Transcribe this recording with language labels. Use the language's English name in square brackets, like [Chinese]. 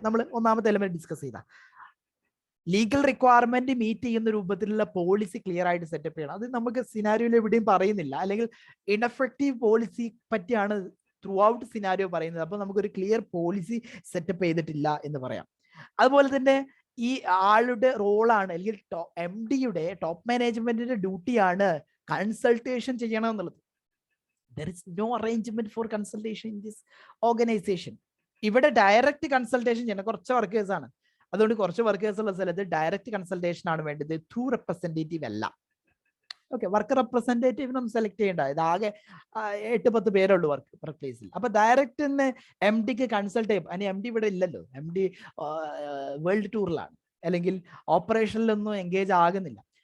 [Malayalam] നമ്മൾ ഒന്നാമത്തെ element discuss ചെയ്ത ലീഗൽ റിക്വയർമെന്റ് മീറ്റ് ചെയ്യുന്ന രൂപത്തിലുള്ള പോളിസി ക്ലിയർ ആയിട്ട് സെറ്റപ്പ് ചെയ്യണം. അത് നമുക്ക് സിനാരിയോയിൽ എവിടെയും പറയുന്നില്ല, അല്ലെങ്കിൽ ഇൻഎഫക്റ്റീവ് പോളിസി പറ്റിയാണ് ത്രൂ ഔട്ട് സിനാരിയോ പറയുന്നത്. അപ്പൊ നമുക്കൊരു ക്ലിയർ പോളിസി സെറ്റപ്പ് ചെയ്തിട്ടില്ല എന്ന് പറയാം. അതുപോലെ തന്നെ ഈ ആളുടെ റോളാണ്, അല്ലെങ്കിൽ MDയുടെ ടോപ്പ് മാനേജ്മെന്റിന്റെ ഡ്യൂട്ടിയാണ് കൺസൾട്ടേഷൻ ചെയ്യണം എന്നുള്ളത്. [English] There is no arrangement for consultation in this organization. [Malayalam] ഇവിടെ ഡയറക്റ്റ് കൺസൾട്ടേഷൻ ചെയ്യണം. കുറച്ച് വർക്കേഴ്സ് ആണ്, അതുകൊണ്ട് കുറച്ച് വർക്കേഴ്സ് ഉള്ള സ്ഥലത്ത് ഡയറക്റ്റ് കൺസൾട്ടേഷൻ ആണ് വേണ്ടത്, ത്രൂ റെപ്രസെന്റേറ്റീവ് അല്ല. ഓക്കെ, വർക്കർ റെപ്രസെന്റേറ്റീവിനൊന്നും സെലക്ട് ചെയ്യേണ്ട, ഇതാകെ 8-10 പേരുള്ളൂ വർക്ക് പ്ലേസിൽ. അപ്പൊ ഡയറക്റ്റ് തന്നെ MDക്ക് കൺസൾട്ട് ചെയ്യും. അതിന് MD ഇവിടെ ഇല്ലല്ലോ, MD വേൾഡ് ടൂറിലാണ്, അല്ലെങ്കിൽ ഓപ്പറേഷനിലൊന്നും എൻഗേജ് ആകുന്നില്ല.